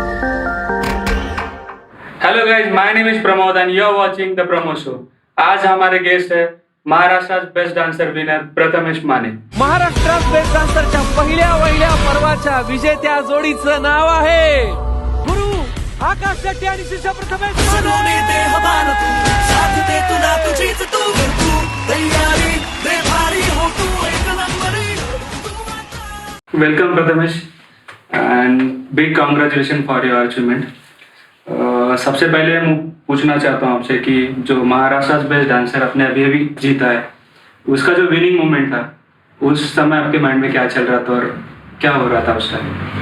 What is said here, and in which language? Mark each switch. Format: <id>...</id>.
<en>Hello guys, my name is Pramod and you are watching the Pramo show.</en> <hi>आज हमारे guest है Maharashtra best dancer winner Prathamesh माने।</hi> <mr>महाराष्ट्रात best डान्सरच्या पहिल्या पर्वाच्या विजेत्या जोडीचं नाव आहे गुरु आकाश शेट्टी आणि शिष्य Prathamesh</mr> <en>Welcome Prathamesh and big congratulation for your achievement.</en> <hi>सबसे पहले मैं पूछना चाहता हूँ आपसे कि जो महाराष्ट्र बेस्ट डांसर अपने अभी जीता है, उसका जो विनिंग मोमेंट था उस समय आपके माइंड में क्या चल रहा था और क्या हो रहा था उस टाइम?</hi>